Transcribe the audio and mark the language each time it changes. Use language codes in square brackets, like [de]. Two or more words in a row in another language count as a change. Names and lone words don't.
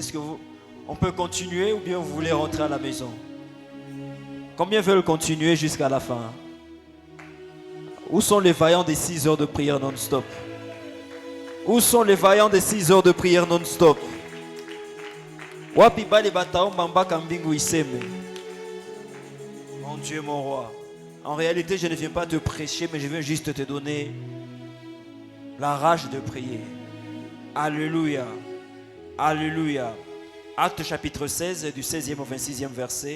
[fr] Est-ce que on peut continuer ou bien vous voulez rentrer à la maison? Combien veulent continuer jusqu'à la fin? Où sont les vaillants des 6 heures de prière non-stop? Où sont les vaillants des 6 heures de prière non-stop? [sw] Wapi bale batao mambaka mbingu iseme. [fr] Mon Dieu, mon roi. En réalité, je ne viens pas te prêcher, mais je viens juste te donner la rage de prier. Alléluia. Alléluia. Acte chapitre 16, du 16e au 26e verset.